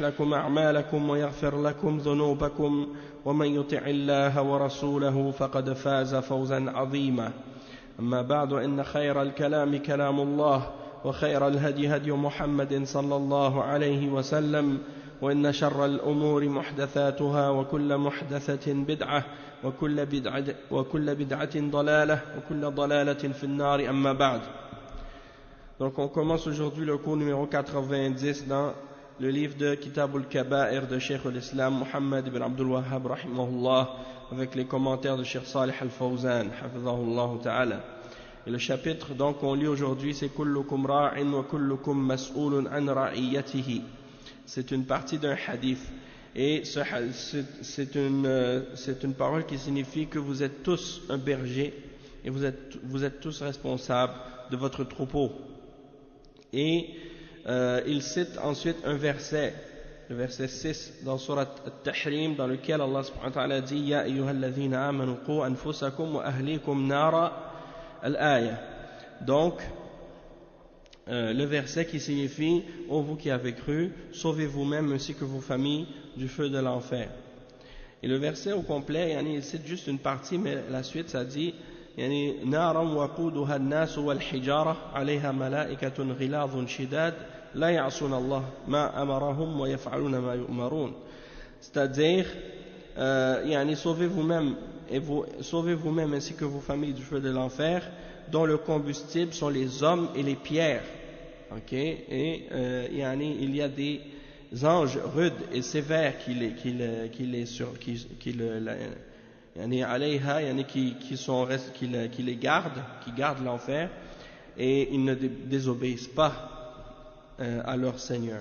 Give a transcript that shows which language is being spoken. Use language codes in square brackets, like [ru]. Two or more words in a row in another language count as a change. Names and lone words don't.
[ar] لكم أعمالكم ويغفر لكم ذنوبكم ومن يطع الله ورسوله فقد فاز فوزا عظيما أما بعد إن خير الكلام كلام الله وخير الهدي هدي محمد صلى الله عليه وسلم وإن شر الأمور محدثاتها وكل محدثة بدعة وكل بدعة ضلالة وكل ضلالة في النار أما بعد. [fr] Donc on commence aujourd'hui le cours numéro 90 dans le livre de Kitab al-Kaba'ir de Cheikh al-Islam Muhammad ibn Abdul Wahhab rahimahullah avec les commentaires de Cheikh Salih al-Fawzan [ar] حفظه الله تعالى. [fr] Et le chapitre donc qu'on lit aujourd'hui c'est [ar] كلكم راع وكلكم مسؤول عن رعيته. [fr] C'est une partie d'un hadith et c'est une parole qui signifie que vous êtes tous un berger et vous êtes tous responsables de votre troupeau. Et il cite ensuite un verset, le verset 6 dans Surat At-Tahrim, dans lequel Allah [ar] سبحانه وتعالى [fr] dit [ar] يا أيها الذين آمنوا قوا أنفسكم وأهليكم نارا الآية. [fr] Donc le verset qui signifie ô vous qui avez cru, sauvez vous-même ainsi que vos familles du feu de l'enfer. Et le verset au complet, il cite juste une partie, mais la suite ça dit [ar] يعني نارا وقودها الناس والحجارة عليها ملائكة غلاظ شداد لا يعصون الله ما أمرهم ويفعلون ما يؤمرون. [fr] C'est-à-dire sauvez vous-même ainsi que vos familles du feu de l'enfer dont le combustible sont les hommes et les pierres. Et il y a des anges rudes et sévères qui les gardent, qui gardent l'enfer, et ils ne désobéissent pas à leur Seigneur.